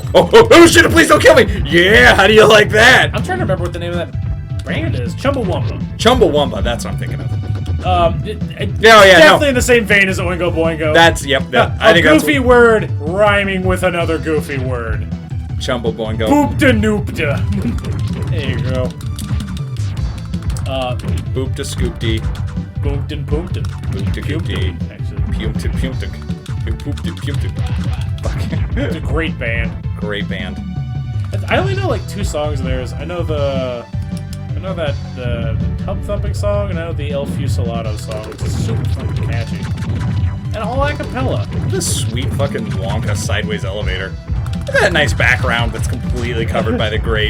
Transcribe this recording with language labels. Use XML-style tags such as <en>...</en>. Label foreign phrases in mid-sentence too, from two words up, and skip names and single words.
<en>Oh, shit, please don't kill me! Yeah, how do you like that? I'm trying to remember what the name of that brand is. Chumbawamba. Chumbawamba, that's what I'm thinking of. Definitely in the same vein as Oingo Boingo. I think that's goofy word rhyming with another goofy word. Chumbo Boingo. Boopta noopta. There you go. Boopta scoopty. Boomtin poomtin. Boopta goopty. Actually. Pumptin pumptin. Poopta pumptin. Fuck. It's a great band. Great band. I only know like 2 songs of theirs. I know the Tub Thumping song, and I know the El Fusilado song, which is super fucking catchy. And all a cappella. This sweet fucking Wonka sideways elevator. Look at that nice background that's completely covered by the grate.</en>